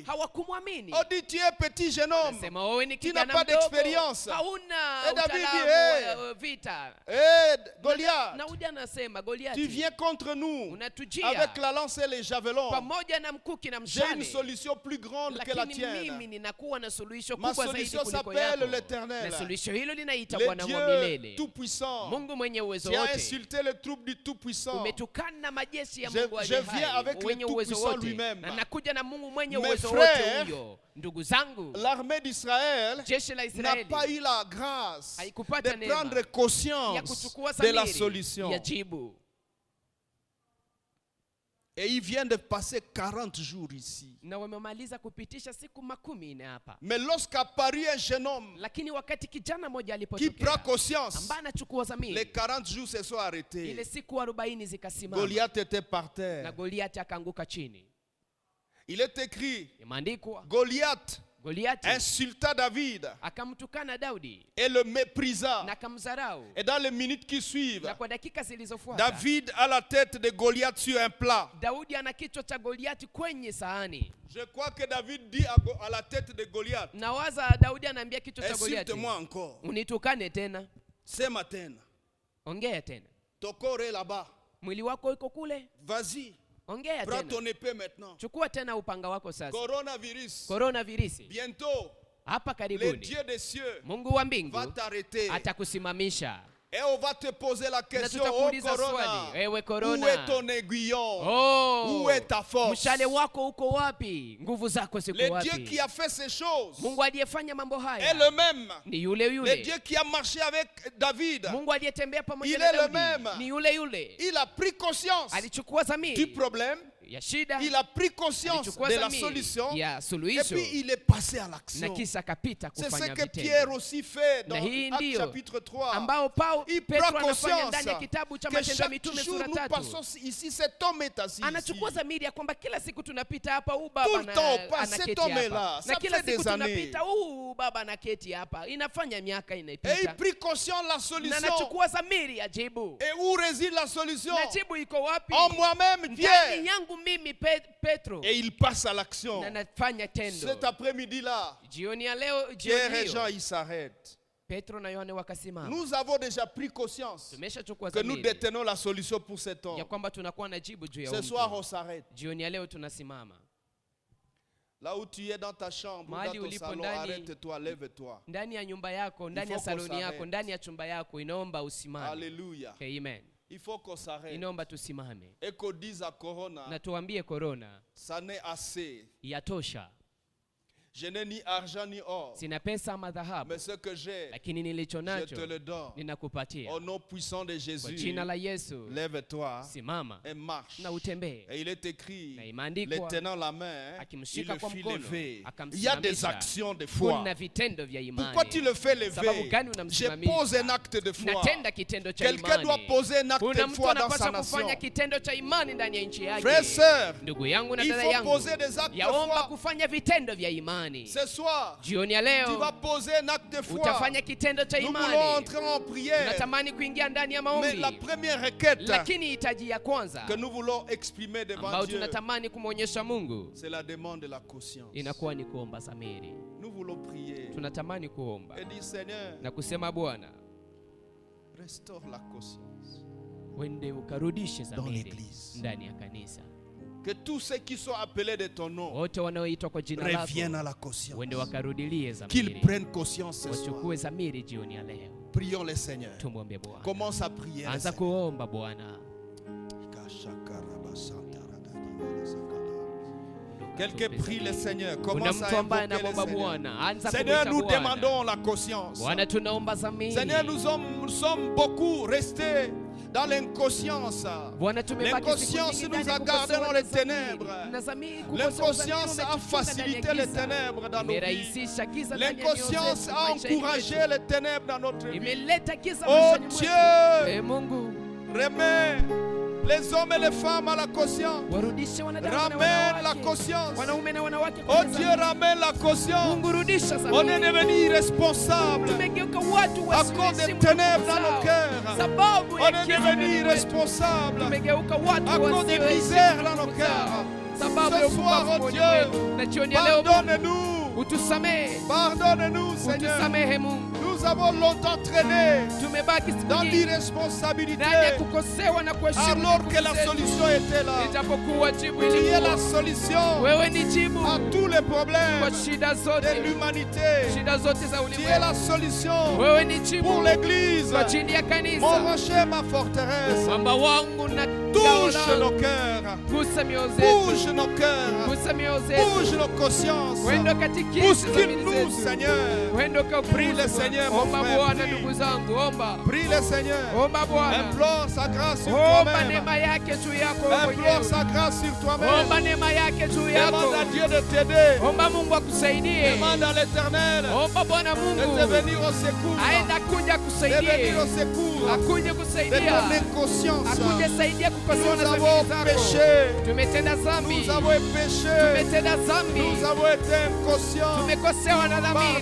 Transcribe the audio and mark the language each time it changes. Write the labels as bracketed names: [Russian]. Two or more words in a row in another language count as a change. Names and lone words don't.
[Swahili] Hawakumwamini. [French] On dit, tu es petit jeune homme. [Swahili] Anasema wewe ni [French] Tu n'as [Swahili] kijana [French] pas [Swahili] mdogo, [French] d'expérience. [Swahili] hauna [French] Et David dit, [Swahili] utaalamu wa vita. [French] Goliath, [Swahili] Daudi anasema, [French] tu [Swahili] Goliathi, [French] viens contre nous [Swahili] unatujia [French] avec la lance et les javelons. [Swahili] pamoja pamoja na mkuki na [French] j'ai une [Swahili] mshale, [French] solution plus grande que la [Swahili] lakini [French] tienne. [Swahili] mimi ninakuwa na suluhisho [French] Ma [Swahili] kubwa zaidi [French] solution [Swahili] kuliko [French] s'appelle [Swahili] yako. [French] l'Éternel, [Swahili] Na suluhisho hilo linaita [French] le [Swahili] Bwana wa [French] Dieu [Swahili] milele, [French] tout-puissant. [Swahili] Mungu mwenye uwezo [French] Tu as [Swahili] wote. [French] insulté les troupes du tout-puissant. [Swahili] Umetukana na majeshi ya [French] Je- [Swahili] Mungu [French] je [Swahili] aliye [French] viens avec [Swahili] hai, [French] le [Swahili] mwenye uwezo [French] Tout-Puissant [Swahili] wote. [French] lui-même. [Swahili] Na nakuja na Mungu mwenye [French] Mes [Swahili] uwezo wote [French] frères, [Swahili] huyo. Ndugu zangu, [French] L'armée d'Israël [Swahili] jeshi la [French] n'a [Swahili] Israeli [French] pas eu la grâce [Swahili] haikupata [French] de [Swahili] neema [French] prendre [Swahili] ya [French] conscience [Swahili] kuchukua [French] de la [Swahili] dhamiri [French] solution. [Swahili] ya jibu. [French] Et ils viennent de passer 40 jours ici. [Swahili] Na wamemaliza kupitisha siku 10 hapa. [French] Mais lorsqu'apparut un jeune homme [Swahili] Lakini wakati kijana mmoja [French] qui prend [Swahili] alipotokea [French] conscience, [Swahili] ambaye anachukua [French] les [Swahili] dhamiri, [French] 40 jours se sont [Swahili] ile [French] arrêtés. [Swahili] siku 40 zikasimama [French] Goliath était par [Swahili] na [French] terre. [Swahili] Goliati akaanguka chini. [French] Il est écrit, [Swahili] Imeandikwa [French] Goliath [Swahili] Goliati [French] insulta David [Swahili] akamtukana Daudi [French] et le méprisa. [Swahili] na akamdharau. [French] Et dans les minutes qui suivent, [Swahili] Na kwa dakika zilizofuata [French] David a la tête de Goliath sur un plat. [Swahili] Daudi ana kichwa cha Goliati kwenye sahani. [French] Je crois que David dit à la tête de Goliath, [Swahili] Nawaza Daudi anaambia kichwa cha Goliati, [French] insulte-moi encore. [Swahili] unitukane tena, [French] Ce matin, [Swahili] ongea tena, [French] ton corps est là-bas. [Swahili] mwili wako uko kule, [French] Vas-y, [Swahili] ongea [French] prends [Swahili] tena, [French] ton épée maintenant. [Swahili] chukua tena upanga wako sasa. [French] Coronavirus, [Swahili] Korona virisi [French] bientôt, [Swahili] hapa [French] le [Swahili] karibuni, [French] Dieu des cieux [Swahili] Mungu wa mbingu [French] va t'arrêter. [Swahili] atakusimamisha. [French] Et on va te poser la [Swahili] Na [French] question, oh [Swahili] tutakuuliza [French] Corona, [Swahili] swali, ewe [French] où [Swahili] Korona, [French] est ton aiguillon? [Swahili] oh, [French] Où est ta force? [Swahili] mshale wako uko wapi? Nguvu zako ziko [French] Le Dieu qui [Swahili] wapi? [French] a fait ces choses [Swahili] Mungu aliyefanya mambo [French] est [Swahili] haya [French] le même. [Swahili] ni yule [French] Le [Swahili] yule. [French] Dieu qui a marché avec David, [Swahili] Mungu aliyetembea [French] Il [Swahili] pamoja [French] est [Swahili] na [French] le [Swahili] Daudi [French] même. [Swahili] ni yule yule. [French] il a pris conscience [Swahili] Alichukua [French] du [Swahili] dhamiri [French] problème, [Swahili] ya shida, [French] il a pris conscience [Swahili] alichukua [French] de la [Swahili] dhamiri [French] solution, [Swahili] ya [French] et [Swahili] suluhisho, [French] puis il est passé à [Swahili] na [French] l'action. [Swahili] kisha kapita [French] C'est ce [Swahili] kufanya [French] que Pierre [Swahili] vitendo, [French] aussi fait dans [Swahili] na hii [French] Actes [Swahili] ndiyo [French] chapitre 3. [Swahili] ambao [French] Il [Swahili] Petro [French] prend [Swahili] anafanya [French] conscience [Swahili] ndani ya kitabu cha [French] que [Swahili] Matendo ya [French] chaque [Swahili] Mitume [French] jour [Swahili] sura [French] nous [Swahili] 3. [French] passons ici, cet homme est assis ici. [Swahili] Anachukua dhamiri ya kwamba kila siku tunapita hapa, [French] Tout [Swahili] baba [French] le temps, on passe [Swahili] anaketi [French] cet homme est [Swahili] hapa, [French] là. [Swahili] na [French] Ça [Swahili] kila [French] fait des [Swahili] siku [French] années. [Swahili] tunapita, baba anaketi hapa, inafanya miaka [French] Et il [Swahili] inapita, [French] prit conscience de la [Swahili] na [French] solution. [Swahili] anachukua dhamiri ya jibu. [French] Et où réside la solution? [Swahili] Na jibu iko wapi? [French] En moi-même, [Swahili] Ndani [French] Pierre. [Swahili] yangu mimi Petro, [French] Et il passe à l'action. [Swahili] na nafanya tendo. [French] Cet après-midi-là, [Swahili] Jioni ya leo, [French] Pierre [Swahili] jioni [French] et Jean, [Swahili] hiyo, [French] ils s'arrêtent. [Swahili] Petro na Yohane wakasimama. [French] Nous avons déjà pris conscience [Swahili] Tumeshachukua [French] que nous [Swahili] dhamiri [French] détenons la solution pour cet [Swahili] ya [French] homme. [Swahili] kwamba tunakuwa na jibu juu ya [French] Ce [Swahili] huyu [French] soir, [Swahili] mtu. [French] on s'arrête. [Swahili] Jioni ya leo tunasimama [French] Là où tu es dans ta chambre, [Swahili] Mahali [French] dans ton [Swahili] ulipo [French] salon, [Swahili] ndani. [French] arrête-toi, lève-toi. [Swahili] ndani ya nyumba yako, ndani ya [French] faut qu'on [Swahili] saloni yako, [French] s'arrête. [Swahili] ndani ya chumba yako, inaomba usimame. [French] Alléluia. [Swahili] Amen. [French] Il faut qu'on s'arrête. [Swahili] Inaomba tusimame [French] Et qu'on dise à Corona, [Swahili] na tuambie korona, [French] ça n'est assez. [Swahili] yatosha. [French] Je n'ai ni argent ni or. [Swahili] Sina pesa ama dhahabu, [French] Mais ce que j'ai, [Swahili] lakini nilicho [French] je [Swahili] nacho [French] te le donne. [Swahili] ninakupatia. [French] Au nom puissant de [Swahili] Kwa [French] Jésus, [Swahili] jina la Yesu, [French] lève-toi [Swahili] simama [French] et marche. [Swahili] na utembee. [French] Et il est écrit, [Swahili] Na [French] les [Swahili] imeandikwa, [French] tenant la main, il [Swahili] akimshika [French] le [Swahili] kwa [French] fit [Swahili] mkono, [French] lever. [Swahili] akamsimamisha. [French] Il y a des actions de foi. [Swahili] Kuna vitendo vya imani. [French] Pourquoi tu le fais [Swahili] Sababu [French] lever? [Swahili] gani [French] Je [Swahili] unamsimamisha? [French] pose un acte de foi. [Swahili] Natenda kitendo cha [French] Quelqu'un doit [Swahili] imani. [French] poser un acte [Swahili] Kuna [French] de [Swahili] mtu [French] foi dans sa [Swahili] anapaswa [French] nation. [Swahili] kufanya kitendo cha imani ndani ya nchi yake. [French] Frères, sœurs, [Swahili] Ndugu yangu na [French] il [Swahili] dada [French] faut [Swahili] yangu, [French] poser des actes de [Swahili] yaomba [French] foi. [Swahili] kufanya vitendo vya imani. [French] Ce soir, [Swahili] Jioni ya [French] tu [Swahili] leo [French] vas poser un acte de foi. [Swahili] utafanya kitendo cha [French] Nous voulons [Swahili] imani. [French] entrer en prière. [Swahili] Natamani kuingia ndani ya [French] Mais [Swahili] maombi, [French] la première requête [Swahili] lakini hitaji ya kwanza [French] que nous voulons exprimer devant [Swahili] ambayo [French] Dieu, [Swahili] tunatamani kumwonyesha Mungu [French] c'est la demande de la conscience. [Swahili] inakuwa ni kuomba dhamiri. [French] Nous voulons prier [Swahili] Tunatamani kuomba [French] et dire, Seigneur, [Swahili] na kusema, Bwana, [French] restaure la conscience. [Swahili] wende ukarudishe dhamiri [French] l'église. [Swahili] ndani ya kanisa. [French] Que tous ceux qui sont appelés de ton nom [Swahili] Wote wanaoitwa kwa jina [French] reviennent à [Swahili] lako [French] la conscience. [Swahili] wende wakarudilie [French] Qu'ils [Swahili] dhamiri, [French] prennent conscience ce soir. [Swahili] wachukue dhamiri jioni ya leo. [French] Prions le Seigneur. [Swahili] Tumwombe Bwana. [French] Commence à prier. le [Swahili] Anza [French] Seigneur. [Swahili] kuomba Bwana. [French] Quelqu'un prie le Seigneur. [Swahili] Kuna [French] Commence à [Swahili] mtu ambaye [French] invoquer le [Swahili] anamwomba [French] Seigneur. [Swahili] Bwana. Anza [French] Seigneur, [Swahili] kumwita [French] nous [Swahili] Bwana. [French] demandons la conscience. [Swahili] Bwana, tunaomba dhamiri. [French] Seigneur, nous sommes beaucoup restés dans l'inconscience. [Swahili] Bwana, tumebaki siku [French] L'inconscience [Swahili] nyingi [French] nous [Swahili] ndani ya [French] a gardés [Swahili] kukosewa [French] dans [Swahili] na [French] les [Swahili] dhamiri. [French] ténèbres. [Swahili] Na dhamiri, kukosewa [French] L'inconscience [Swahili] dhamiri [French] a [Swahili] umetufunga [French] facilité [Swahili] ndani ya [French] les [Swahili] giza. [French] ténèbres dans nos vies. [Swahili] Imerahisisha giza ndani ya mioyo [French] L'inconscience [Swahili] zetu, [French] a [Swahili] maisha yetu. [French] encouragé les ténèbres dans notre vie. [Swahili] Imeleta giza [French] Oh [Swahili] maishani mwetu. [French] Dieu, [Swahili] Mungu, [French] remets les hommes et les femmes à la conscience. [Swahili] warudishe wanadamu na [French] Ramène la [Swahili] wanawake. [French] conscience. [Swahili] Wanaume na wanawake [French] Oh [Swahili] kwenye [French] Dieu, [Swahili] dhamiri. [French] ramène la conscience. [Swahili] Mungu, rudisha [French] On est [Swahili] dhamiri. [French] devenu irresponsable [Swahili] Tumegeuka watu [French] à cause des [Swahili] wasioheshimu [French] ténèbres [Swahili] ndugu [French] dans nos [Swahili] zao. [French] cœurs. [Swahili] Sababu [French] On [Swahili] ya [French] est [Swahili] giza [French] devenu [Swahili] ndani mwetu. [French] irresponsable [Swahili] Tumegeuka watu [French] à cause des [Swahili] wasioheshimu [French] misères dans [Swahili] ndugu [French] nos [Swahili] zao. [French] cœurs. [Swahili] Sababu [French] Ce [Swahili] ya [French] soir, [Swahili] upofu [French] oh [Swahili] moyoni [French] Dieu, [Swahili] mwetu. Na jioni ya leo, [French] pardonne-nous. [Swahili] utusamehe, [French] Pardonne-nous, Seigneur. [Swahili] utusamehe Mungu. [French] Nous avons longtemps traîné [Swahili] tumebaki siku [French] dans [Swahili] nyingi [French] l'irresponsabilité [Swahili] ndani ya kukosewa na kuheshimu [French] alors [Swahili] nguvu [French] que la [Swahili] zetu. [French] solution était là. [Swahili] Ijapokuwa jibu [French] Tu es [Swahili] ilikuwa [French] la solution [Swahili] wewe ni jibu [French] à tous les [Swahili] kwa [French] problèmes [Swahili] shida [French] de [Swahili] zote, [French] l'humanité. [Swahili] shida zote za [French] Tu es [Swahili] ulimwengu. [French] la solution [Swahili] Wewe ni jibu [French] pour l'Église. [Swahili] kwa chini ya [French] Mon [Swahili] kanisa. [French] rocher, ma forteresse. [Swahili] Mwamba wangu na [French] Touche [Swahili] ngao [French] nos [Swahili] langu. [French] cœurs. [Swahili] Gusa mioyo zetu, [French] Bouge nos cœurs. [Swahili] gusa mioyo zetu, [French] Bouge nos consciences. [Swahili] wendo katikisi za mili [French] Bouscule-nous, [Swahili] zetu, [French] Seigneur. [Swahili] wendo [French] Prie le Seigneur, mon [Swahili] omba [French] frère, [Swahili] Bwana, [French] prie. [Swahili] ndugu zangu, omba, [French] Prie le Seigneur. [Swahili] omba Bwana, [French] Implore sa grâce sur [Swahili] omba [French] toi-même. [Swahili] neema yake juu yako wewe [French] Implore [Swahili] mwenyewe, [French] sa grâce sur toi-même. [Swahili] omba neema yake juu yako, [French] Demande à Dieu de t'aider. [Swahili] omba Mungu akusaidie, [French] Demande à l'Éternel [Swahili] omba Bwana [French] de [Swahili] Mungu [French] te venir au secours. [Swahili] aenda kuja [French] De [Swahili] kusaidie, [French] venir au secours [Swahili] akuje [French] de [Swahili] kusaidia, [French] ton inconscience. [Swahili] akuje saidia kukosoa [French] Nous [Swahili] na [French] avons [Swahili] dhambi zako. [French] péché. [Swahili] Tumetenda dhambi, [French] Nous avons péché. [Swahili] tumetenda dhambi, [French] Nous avons été inconscients. [Swahili] tumekosewa na dhamiri.